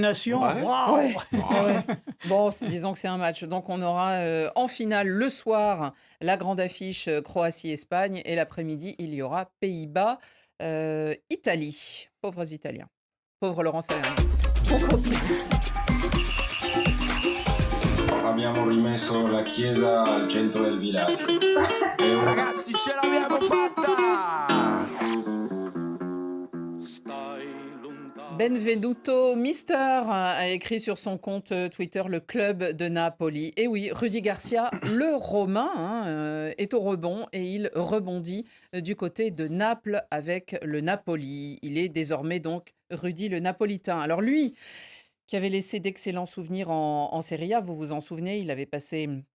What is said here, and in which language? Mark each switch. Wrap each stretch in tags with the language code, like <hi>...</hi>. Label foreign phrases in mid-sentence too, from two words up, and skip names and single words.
<fr>des Nations. Ouais. Waouh. Ouais. Ah ouais. Bon, disons que c'est un match. Donc, on aura en finale le soir la grande affiche Croatie-Espagne et l'après-midi, il y aura Pays-Bas-Italie. Pauvres Italiens. Pauvre Laurent Salerno. On continue.</fr> <it>Abbiamo rimesso la chiesa al centro del villaggio. È un- Ragazzi, ce l'abbiamo fatta! Benvenuto Mister</it> <fr>a écrit sur son compte Twitter le club de Napoli. Et oui, Rudy Garcia, le Romain, est au rebond et il rebondit du côté de Naples avec le Napoli. Il est désormais donc Rudy le Napolitain. Alors lui, qui avait laissé d'excellents souvenirs en Serie A, vous vous en souvenez, il avait passé</fr>